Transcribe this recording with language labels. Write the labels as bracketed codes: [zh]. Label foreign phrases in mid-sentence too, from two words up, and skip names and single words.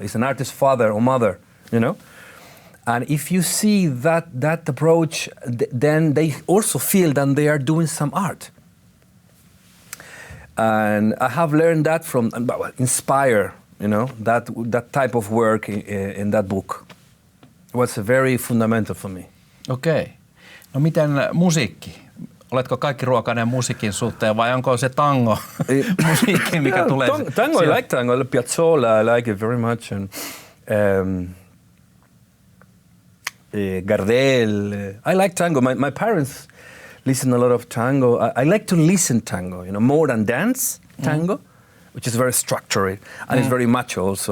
[en] He's an artist father or mother, And if you see that approach, then they also feel that they are doing some art. And I have learned that from, inspire, that type of work in that book. It was very fundamental for me. [fi] Okei. No miten musiikki? Oletko kaikki ruokainen musiikin suhteen vai onko se tango musiikki, mikä tulee? [en] Tango, I like tango. I like Piazzolla, I like it very much. And, Gardel. I like tango. My parents listen a lot of tango. I like to listen tango, more than dance tango, which is very structured and it's very macho also.